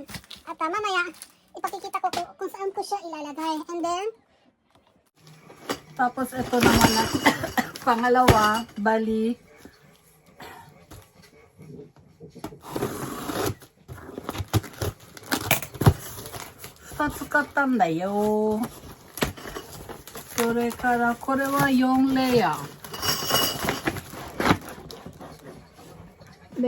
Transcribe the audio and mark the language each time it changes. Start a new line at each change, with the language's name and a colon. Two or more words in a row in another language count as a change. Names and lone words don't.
Filipino: At mamaya, ipakikita ko kung saan ko siya ilalagay.
English: And then,
Filipino: Tapos ito naman na pangalawa, bali. Tatsukatan da yo.
Japanese: それからこれは4レイヤー。